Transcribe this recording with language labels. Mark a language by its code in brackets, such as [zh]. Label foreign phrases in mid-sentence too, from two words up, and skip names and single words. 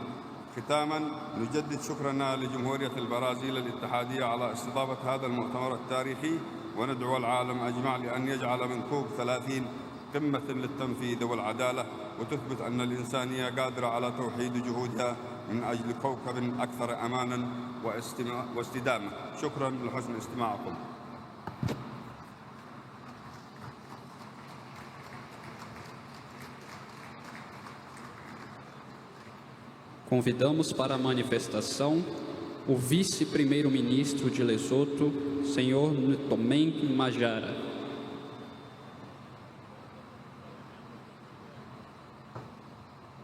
[ar] ختاماً، نجدد شكرنا لجمهورية البرازيل الاتحادية على استضافة هذا المؤتمر التاريخي، وندعو العالم أجمع لأن يجعل من كوب 30 قمة للتنفيذ والعدالة، وتثبت أن الإنسانية قادرة على توحيد جهودها من أجل كوكب أكثر أماناً واستدامة. شكراً لحسن استماعكم. [pt] Convidamos para a manifestação o vice-primeiro-ministro de Lesoto, senhor Ntomen Majara.